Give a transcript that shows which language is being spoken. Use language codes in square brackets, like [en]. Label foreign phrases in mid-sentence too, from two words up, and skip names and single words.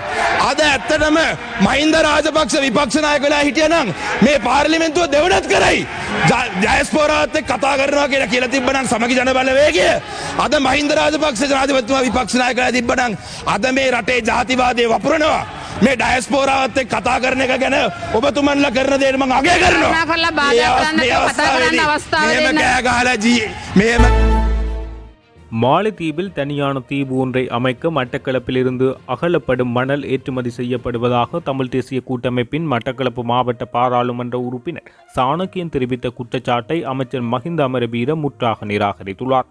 [si] අද ඇත්තටම මහින්ද රාජපක්ෂ විපක්ෂ නායක වෙලා හිටියනම් මේ පාර්ලිමේන්තුව දෙවනත් කරයි. ඩයස්පෝරාවත් එක්ක කතා කරනවා කියලා තිබ්බනම් සමගි ජන බලවේගය අද මහින්ද රාජපක්ෂ ජනාධිපතිතුමා විපක්ෂ නායකලා තිබ්බනම් අද මේ රටේ ජාතිවාදයේ වපුරනවා. මේ ඩයස්පෝරාවත් එක්ක කතා කරන එක ගැන ඔබතුමන්ලා කරන දේ මම අගය කරනවා. [ta] மாலைத்தீவில் தனியான தீவு ஒன்றை அமைக்க மட்டக்களப்பிலிருந்து அகலப்படும் மணல் ஏற்றுமதி செய்யப்படுவதாக தமிழ் தேசிய கூட்டமைப்பின் மட்டக்களப்பு மாவட்ட பாராளுமன்ற உறுப்பினர் சாணக்கியன் தெரிவித்த குற்றச்சாட்டை அமைச்சர் மஹிந்த அமரவீர முற்றாக நிராகரித்துள்ளார்.